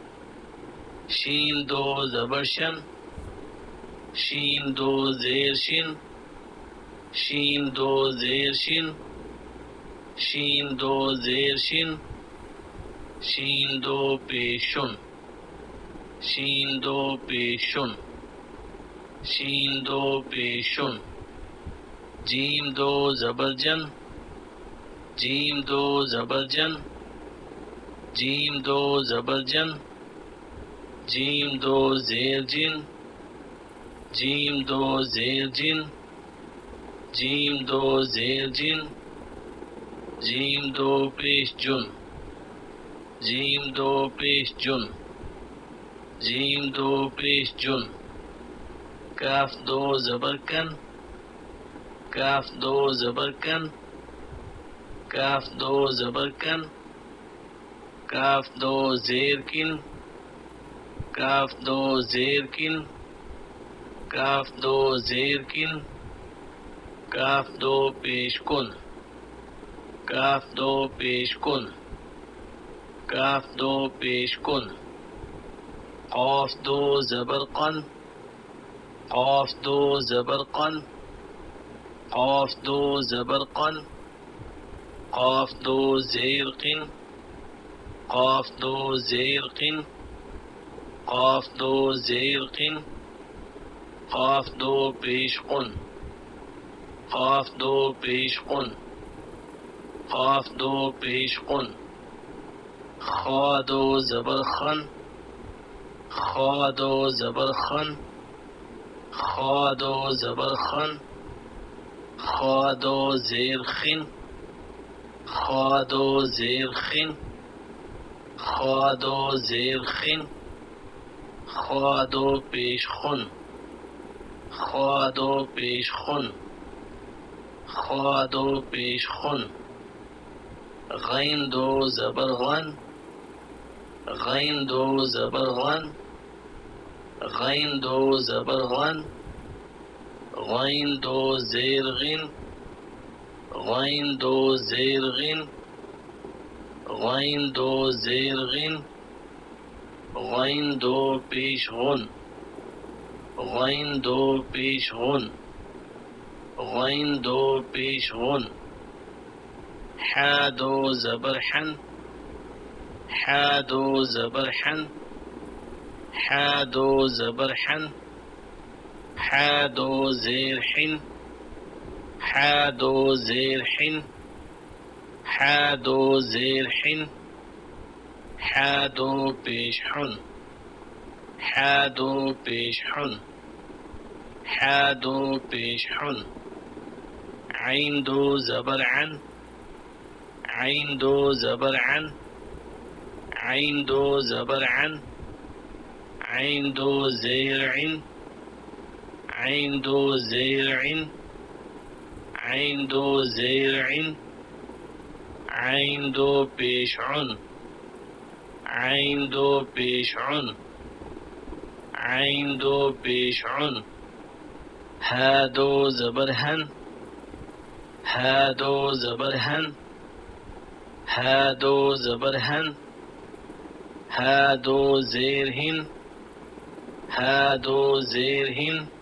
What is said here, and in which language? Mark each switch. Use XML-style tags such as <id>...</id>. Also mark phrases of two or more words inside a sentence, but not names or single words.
<ur>شین دو زبرشن شین دو زیرشین شین دو زیرشین شین دو زیرشین شین دو پیشون شین دو پیشون شین دو پیشون جیم دو زبرجن جیم دو زبرجن جیم دو زبرجن جیم دو زیرجن جیم دو زیرجن جیم دو زیرجن جیم دو پیشجن جیم دو پیشجن جیم دو پیشجن کاف دو زبرکن کاف دو زبرکن کاف دو زبرکن کاف دو زیرکن کاف دو زیرکن کاف دو زیرکن کاف دو پیشکن کاف دو پیشکن کاف دو پیشکن قاف دو زبرقن قاف دو زبرقن قاف دو زبرقن قاف دو زیرقن قاف دو زیرقن قاف دو زیرقن قاف دو پیشقن قاف دو پیشقن قاف دو پیشقن خا دو زبرخن خا دو زبر خن خا دو زبر خن خا دو زیر خن خا دو زیر خن خا دو زیر خن خا دو پیش خن خا دو پیش خن خا دو پیش خن غین دو زبر غن غین دو زبر غن غین دو زبر غن غین دو زیر غن غین دو زیر غن غین دو زیر غن غین دو پیش غن غین دو پیش غن غین دو پیش غن حا دو زبر حن حا دو زبر حن حا دو زبر حن حا دو زیر حن حا دو زیر حن حا دو زیر حن حا دو پیش حن حا دو پیش حن حا دو پیش حن عین دو زبر عن عین دو زبر عن عین دو زبر عن عین دو زیر عن عین دو زیر عن عین دو زیر عن عین دو پیش عن عین دو پیش عن عین دو پیش عن ہا دو زبر ہن ہا دو زبر ہن ہا دو زبر ہن ہا دو زیر ہن ہا دو زیر ہن</ur>